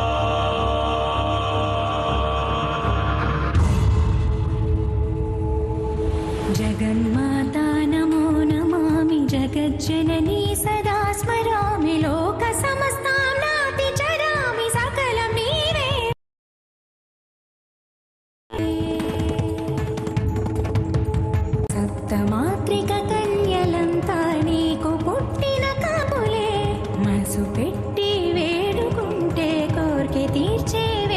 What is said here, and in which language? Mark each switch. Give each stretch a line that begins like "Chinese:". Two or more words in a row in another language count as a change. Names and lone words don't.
Sanskrit: जगन्माता नमो नमामि जगज्जननी सदा स्मरामि लोकसमस्तां नातिचरामि
Telugu: సకలం నీవే सप्तमात्रिककन्यలంతా నీకు పుట్టిన కబులే మనసు పెట్టి వేడుకుంటే కోర్కె తీర్చే